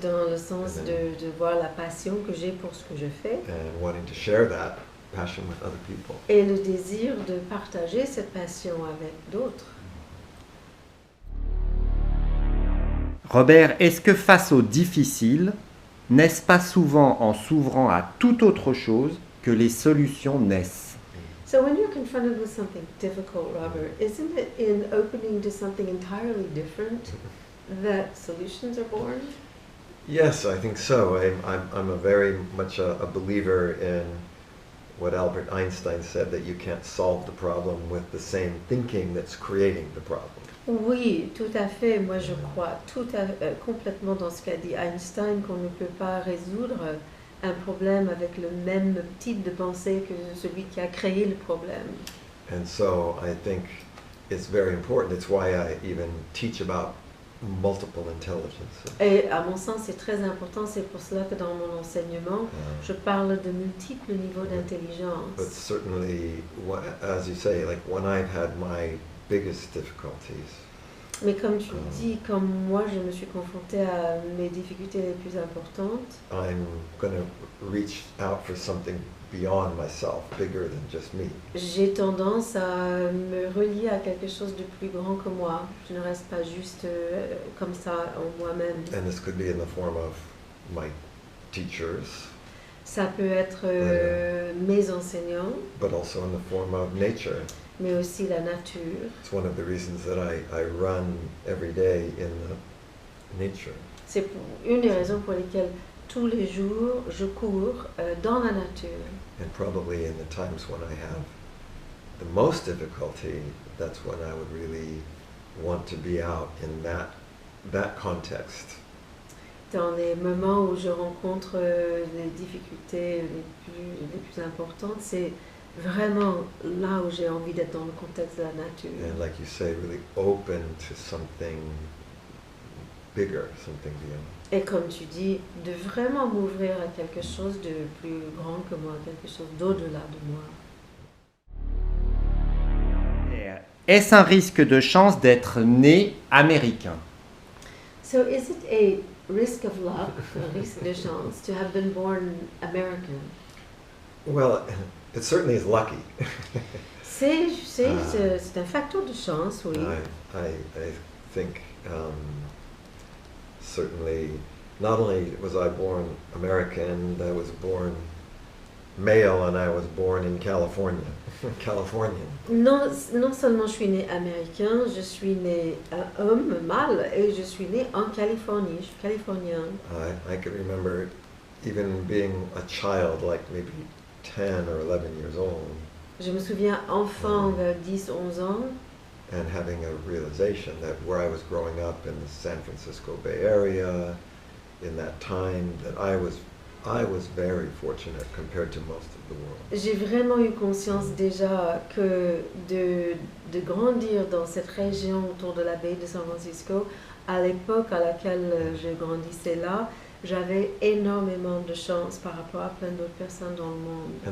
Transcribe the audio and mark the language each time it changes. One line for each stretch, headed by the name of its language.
French: dans le sens de voir la passion que j'ai pour ce que je fais
English: and wanting to share that passion with other people.
French: et le désir de partager cette passion avec d'autres. Robert, est-ce que face au difficile, n'est-ce pas souvent en s'ouvrant à toute autre chose que les solutions naissent?
English: So when you're confronted with something difficult, Robert, isn't it in opening to something entirely different that solutions are born? Yes, I think so. I'm a very much a believer in what Albert Einstein said, that you can't solve the problem with the same thinking that's creating the problem.
French: Oui, tout à fait. Moi, je crois complètement dans ce qu'a dit Einstein, qu'on ne peut pas résoudre un problème avec le même type de pensée que celui qui a créé le problème.
English: And so I think it's very important. It's why I even teach about multiple intelligence.
French: Et à mon sens, c'est très important. C'est pour cela que dans mon enseignement, je parle de multiples niveaux
English: But
French: d'intelligence.
English: certainly, as you say, like when I've had my biggest difficulties,
French: Mais comme tu dis, comme moi je me suis confrontée à mes difficultés les plus importantes,
English: I'm going to reach out for something beyond myself, bigger than just me.
French: j'ai tendance à me relier à quelque chose de plus grand que moi. Je ne reste pas juste comme ça en moi-même.
English: And this could be in the form of my teachers,
French: Ça peut être mes enseignants,
English: but also in the form of nature.
French: mais aussi la nature.
English: It's one of the reasons that I run every day in the nature.
French: C'est une des raisons pour lesquelles tous les jours je cours dans la nature.
English: And probably in the times when I have the most difficulty, that's when I would really want to be out in that context.
French: Dans les moments où je rencontre les difficultés les plus importantes, c'est vraiment là où j'ai envie d'être dans le contexte de la nature.
English: And like you say, really open to something bigger, something beyond.
French: Et comme tu dis, de vraiment m'ouvrir à quelque chose de plus grand que moi, quelque chose d'au-delà de moi. Est-ce un risque de chance d'être né américain?
English: So is it a risk of luck, a
French: risque de chance,
English: to have been born American? Well, it certainly is lucky.
French: C'est un facteur de chance, oui.
English: I think certainly not only was I born American, I was born male and I was born in California, Californian.
French: Non, non seulement je suis né américain, je suis né homme, mâle, et je suis né en Californie, je suis californien.
English: I can remember even being a child, like maybe 10 or 11 years old,
French: Je me souviens enfant, vers 10-11 ans,
English: and having a realization that where I was growing up in the San Francisco Bay Area, in that time, that I was very fortunate compared to most of the world.
French: j'ai vraiment eu conscience déjà que de grandir dans cette région autour de la baie de San Francisco, à l'époque à laquelle je grandissais là, j'avais énormément de chance par rapport à plein d'autres personnes dans le monde.